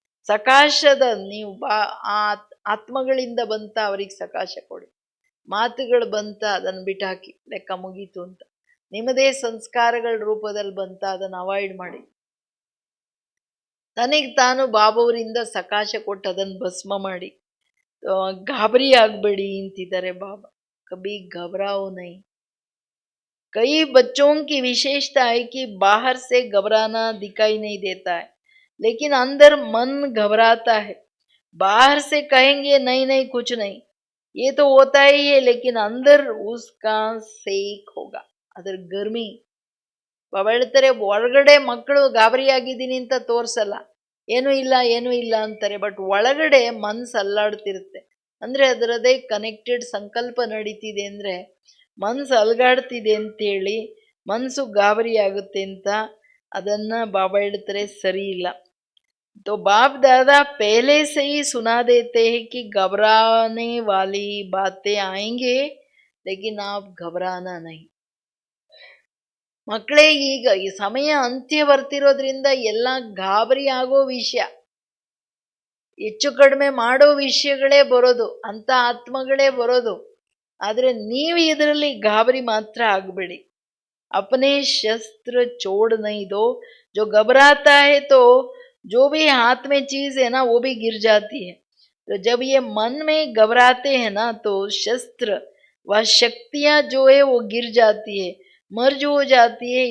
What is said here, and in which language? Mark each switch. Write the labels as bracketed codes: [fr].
[kn] ಸಕಾಶದ ನೀವು ಆತ್ಮಗಳಿಂದ ಬಂತ ಅವ್ರಿಗೆ ಸಕಾಶ ಕೊಡಿ, ಮಾತುಗಳು ಬಂತ ಅದನ್ನು ಬಿಟ್ಟಾಕಿ, ಲೆಕ್ಕ ಮುಗೀತು ಅಂತ. ನಿಮ್ಮದೇ ಸಂಸ್ಕಾರಗಳ ರೂಪದಲ್ಲಿ ಬಂತ ಅದನ್ನು ಅವಾಯ್ಡ್ ಮಾಡಿ. ತನಗೆ ತಾನು ಬಾಬವರಿಂದ ಸಕಾಶ ಕೊಟ್ಟು ಅದನ್ನು ಭಸ್ಮ ಮಾಡಿ. ಗಾಬರಿ ಆಗ್ಬೇಡಿ ಅಂತಿದ್ದಾರೆ ಬಾಬಾ. [hi] ಕಬಿ घबराओ नहीं. कई बच्चों की विशेषता है कि बाहर से घबराना दिखाई नहीं देता है, लेकिन अंदर मन घबराता है. बाहर से कहेंगे नहीं नहीं कुछ नहीं, ये तो होता ही है, लेकिन अंदर उसका सेक होगा, [kn] ಅದರ ಗರ್ಮಿ. ಬಾಬಾ ಹೇಳ್ತಾರೆ, ಹೊರಗಡೆ ಮಕ್ಕಳು ಗಾಬರಿ ಆಗಿದ್ದೀನಿ ಅಂತ ತೋರ್ಸಲ್ಲ, ಏನೂ ಇಲ್ಲ ಅಂತಾರೆ. ಬಟ್ ಒಳಗಡೆ ಮನ್ಸು ಅಲ್ಲಾಡ್ತಿರುತ್ತೆ. ಅಂದ್ರೆ ಅದರದೇ ಕನೆಕ್ಟೆಡ್ ಸಂಕಲ್ಪ ನಡೀತಿದೆ, ಅಂದ್ರೆ ಮನ್ಸು ಅಲ್ಗಾಡ್ತಿದೆ ಅಂತೇಳಿ ಮನ್ಸು ಗಾಬರಿ ಆಗುತ್ತೆ ಅಂತ ಅದನ್ನ ಬಾಬಾ ಹೇಳ್ತಾರೆ ಸರಿ ಇಲ್ಲ. [hi] तो बाप दादा पहले से ही सुना देते हैं कि घबराने वाली बातें आएंगे, लेकिन आप घबराना नहीं. [kn] ಮಕ್ಕಳೇ, ಈಗ ಈ ಸಮಯ ಅಂತ್ಯ ಬರ್ತಿರೋದ್ರಿಂದ ಎಲ್ಲ ಗಾಬರಿ ಆಗೋ ವಿಷಯ, ಹೆಚ್ಚು ಕಡಿಮೆ ಮಾಡೋ ವಿಷಯಗಳೇ ಬರೋದು, ಅಂತ ಆತ್ಮಗಳೇ ಬರೋದು. ಆದ್ರೆ ನೀವು ಇದರಲ್ಲಿ ಗಾಬರಿ ಮಾತ್ರ ಆಗಬೇಡಿ. [hi] अपने शस्त्र छोड़ नहीं दो. जो घबराता है तो जो भी हाथ में चीज है ना वो भी गिर जाती है. तो जब ये मन में घबराते हैं ना तो शस्त्र व शक्तियां जो है वो गिर जाती है, मर्ज हो जाती है.